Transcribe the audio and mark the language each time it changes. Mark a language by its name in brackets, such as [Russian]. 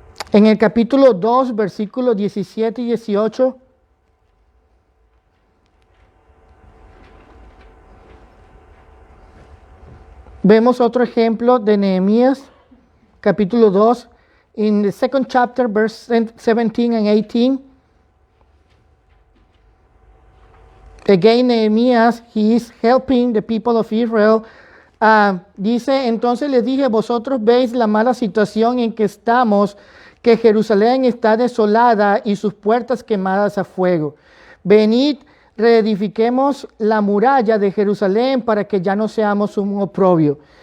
[Spanish] En el capítulo 2, versículos 17 y 18, vemos otro ejemplo de Nehemías, capítulo 2, [English] in the second chapter, verse 17 and 18. Again, Nehemías, he is helping the people of Israel. [Spanish] Dice, entonces les dije, vosotros veis la mala situación en que estamos, que Jerusalén está desolada y sus puertas quemadas a fuego. Venid, reedifiquemos la muralla de Jerusalén para que ya no seamos un oprobio.